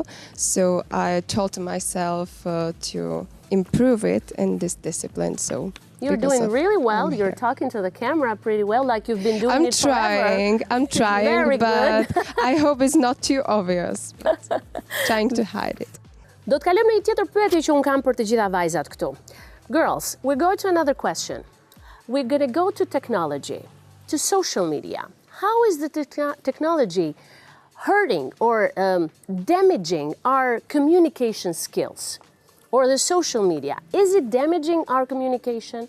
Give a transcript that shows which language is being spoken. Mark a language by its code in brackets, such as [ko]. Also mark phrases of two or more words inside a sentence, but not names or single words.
[en] So I told myself to improve it in this discipline. So you're doing really well. You're talking to the camera pretty well, like you've been doing it forever. I'm trying, Very but good. I hope it's not too obvious. Trying to hide it. [sq] Do të kalojmë në një tjetër pyetje që un kam për të gjitha vajzat këtu. [en] Girls, we go to another question. We're going to go to technology, to social media. How is the technology hurting or damaging our communication skills? Or the social media, is it damaging our communication?